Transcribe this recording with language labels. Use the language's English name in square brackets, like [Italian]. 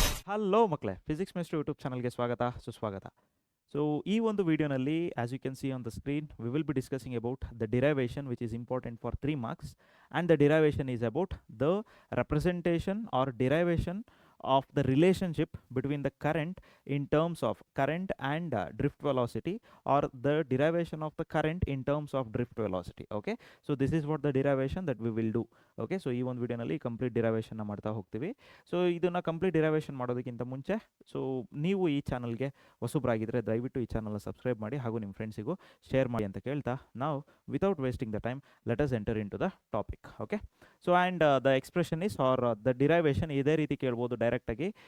[Kannada] Hello ಮಕ್ಕಳೇ, physics mystery YouTube ಚಾನಲ್ಗೆ ಸ್ವಾಗತ ಸುಸ್ವಾಗತ. ಸೊ ಈ ಒಂದು ವಿಡಿಯೋನಲ್ಲಿ, [English] As you can see on the screen, we will be discussing about the derivation which is important for 3 marks, and the derivation is about the representation or derivation of the relationship between the current in terms of current and drift velocity, or the derivation of the current in terms of drift velocity. Okay, so this is what the derivation that we will do. [Kannada] Okay, so ಈ ಒಂದು ವಿಡಿಯೋನಲ್ಲಿ complete ಡಿರೈವೇಷನ್ನ ಮಾಡ್ತಾ ಹೋಗ್ತೀವಿ. So ಇದನ್ನು complete derivation ಮಾಡೋದಕ್ಕಿಂತ ಮುಂಚೆ, so ನೀವು ಈ ಚಾನಲ್ಗೆ ಹೊಸಬ್ರಾಗಿದ್ದರೆ ದಯವಿಟ್ಟು ಈ ಚಾನಲ್ನ ಸಬ್ಸ್ಕ್ರೈಬ್ ಮಾಡಿ ಹಾಗೂ ನಿಮ್ಮ ಫ್ರೆಂಡ್ಸಿಗೂ ಶೇರ್ ಮಾಡಿ ಅಂತ ಕೇಳ್ತಾ, ನಾವು [English] Without wasting the time let us enter into the topic. Okay, so and the expression is or the derivation [Kannada] ಇದೇ ರೀತಿ ಕೇಳ್ಬೋದು ಡೈರೆಕ್ಟಾಗಿ.